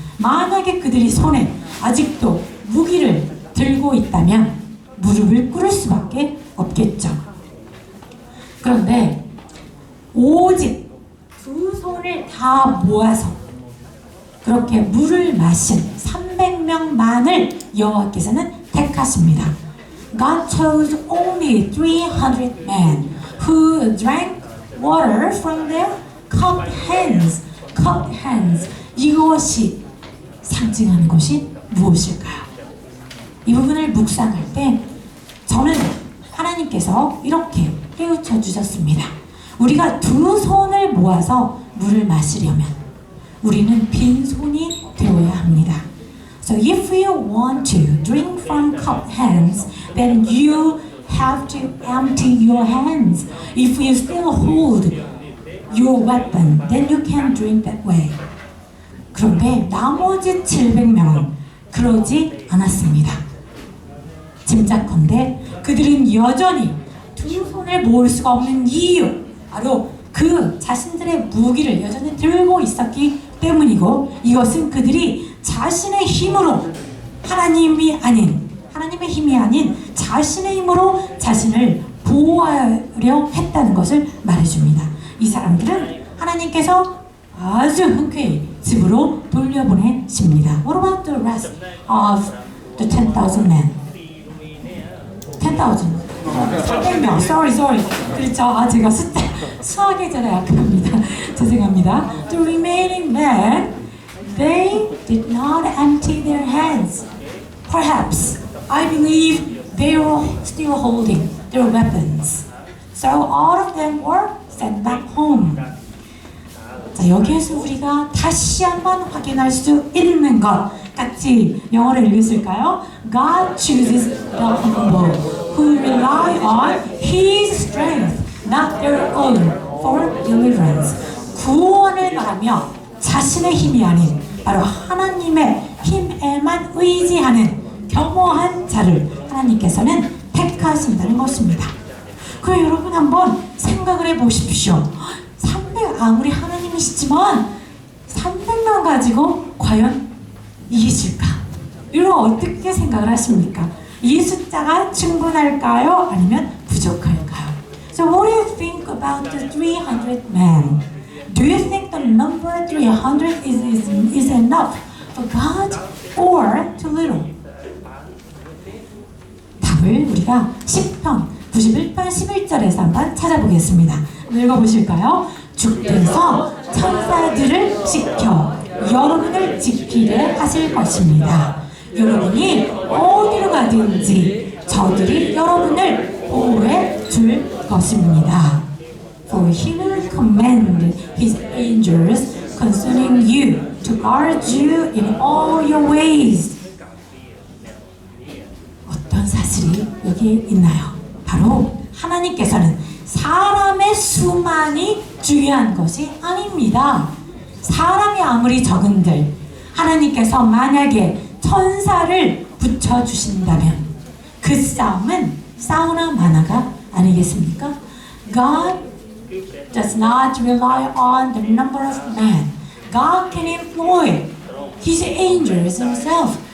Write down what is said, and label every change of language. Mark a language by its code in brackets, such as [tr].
[ko] 만약에 그들이 손에 아직도 무기를 들고 있다면 무릎을 꿇을 수밖에 없겠죠. 그런데 오직 두 손을 다 모아서 그렇게 물을 마신 300명만을 여호와께서는 택하십니다. [en] God chose only 300 men who drank water from their cupped hands. cupped hands. [ko] 이것이 상징하는 것이 무엇일까요? 이 부분을 묵상할 때 저는 하나님께서 이렇게 깨우쳐 주셨습니다. 우리가 두 손을 모아서 물을 마시려면 우리는 빈손이 되어야 합니다. [en] So if you want to drink from cupped hands, then you have to empty your hands. If you still hold your weapon, then you can drink that way. [ko] 그런데 나머지 700명은 그러지 않았습니다. 짐작컨대 그들은 여전히 두 손을 모을 수가 없는 이유, 바로 그 자신들의 무기를 여전히 들고 있었기 때문이고, 이것은 그들이 자신의 힘으로 하나님의 힘이 아닌 자신의 힘으로 자신을 보호하려 했다는 것을 말해줍니다. 이 사람들은 하나님께서 아주 흔쾌히 집으로 돌려보내십니다. [en] What about the rest of the 10,000 men? [ko] 10,000. 300명. [en] Sorry. [ko] 그렇죠. 제가 수학에 잘 약합니다. 죄송합니다. [en] The remaining men, they did not empty their hands. Perhaps, I believe they were still holding their weapons. So all of them were sent back home. [ko] 자, 여기에서 우리가 다시 한번 확인할 수 있는 것, 같이 영어를 읽으실까요? [en] God chooses the humble who rely on His strength, not their own, for deliverance. [ko] 구원을 말하며 자신의 힘이 아닌 바로 하나님의 힘에만 의지하는 겸허한 자를 하나님께서는 택하신다는 것입니다. 그럼 여러분 한번 생각을 해보십시오. 아무리 하나님이시지만 300명 가지고 과연 이기실까? 이걸 어떻게 생각을 하십니까? 이 숫자가 충분할까요? 아니면 부족할까요? [en] So what do you think about the 300 men? Do you think the number 300 is enough for God or too little? [ko] 답을 우리가 10편 91편 11절에서 한번 찾아보겠습니다. 읽어보실까요? 주께서 천사들을 지켜 여러분을 지키게 하실 것입니다. 여러분이 어디로 가든지 저들이 여러분을 보호해 줄 것입니다. [en] For he will command his angels concerning you to guard you in all your ways. [ko] 어떤 사실이 여기 있나요? 바로 하나님께서는 사람의 수만이 중요한 것이 아닙니다. 사람이 아무리 적은들 하나님께서 만약에 천사를 붙여주신다면 그 싸움은 싸우나 마나가 아니겠습니까? [en] God does not rely on the number of men. God can employ His angels Himself.